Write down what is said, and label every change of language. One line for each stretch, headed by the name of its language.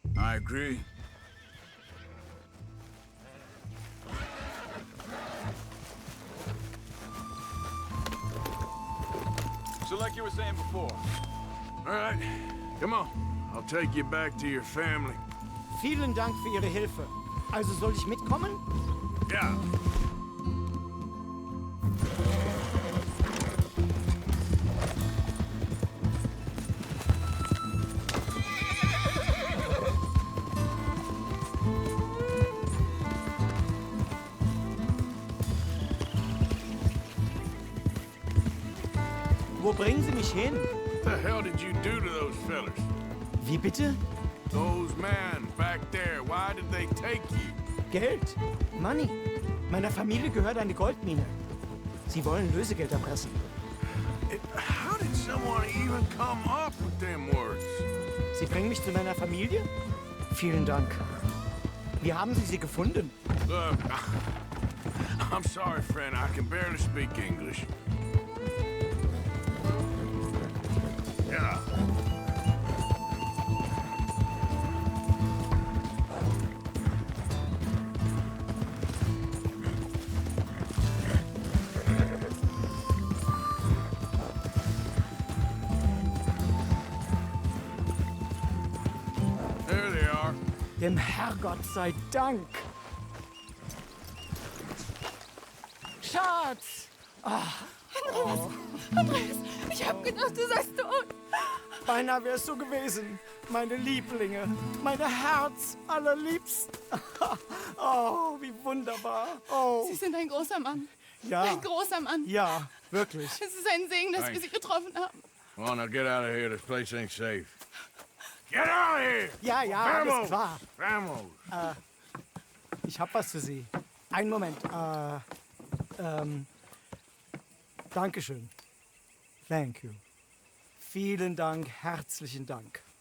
English: I agree. So like you were saying before, All right, come on. I'll take you back to your family.
German: Vielen Dank für Ihre Hilfe. Also soll ich mitkommen?
English: Yeah.
German: Wo bringen Sie mich hin?
English: What the hell did you do to those fellers?
German: Wie bitte?
English: Those men back there, why did they take you?
German: Geld.
English: Money.
German: Meiner Familie gehört eine Goldmine. Sie wollen Lösegeld erpressen.
English: How did someone even come up with them words?
German: Sie bringen mich zu meiner Familie? Vielen Dank. Wie haben Sie sie gefunden?
English: Look, I'm sorry, friend. I can barely speak English. Yeah. There they are.
German: Dem Herrgott sei Dank. Schatz! Andreas, ich hab gedacht, du seist tot. Beinahe wär's so gewesen. Meine Lieblinge. Meine Herz allerliebsten. Oh, wie wunderbar. Oh, Sie sind ein großer Mann. ja. Ein großer Mann. Ja, wirklich. Es ist ein Segen, dass wir Sie getroffen haben.
English: Come on, now get out of here. This place ain't safe. Get out of here!
German: Ja, ja, alles
Spanish: Vamos!
German: klar.
Spanish: Vamos!
German: Ich hab was für Sie. Einen Moment. Dankeschön.
English: Thank you.
German: Vielen Dank, herzlichen Dank.